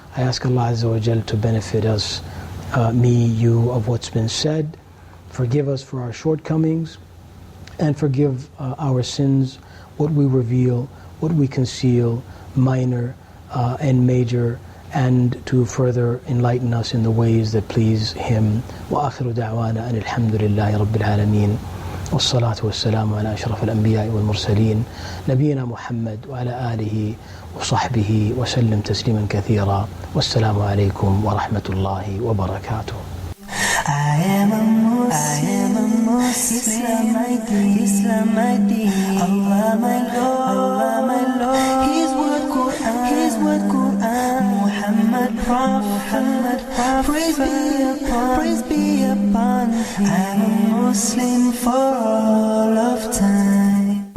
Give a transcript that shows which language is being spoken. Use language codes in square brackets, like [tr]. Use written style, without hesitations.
[en] I ask Allah Azza wa Jal to benefit us, me, you, of what's been said. Forgive us for our shortcomings, and forgive our sins, what we reveal, what we conceal, minor and major, and to further enlighten us in the ways that please Him. [ar] وآخر دعوانا أن الحمد لله رب العالمين والصلاة والسلام على أشرف الأنبياء والمرسلين نبينا محمد وعلى آله وصحبه وسلم تسليما كثيرا والسلام عليكم ورحمة الله وبركاته. [en] I am a Muslim, Islam my deen, Allah my Lord, His word Quran, Muhammad Prophet, praise be upon him. I'm a Muslim for all of time.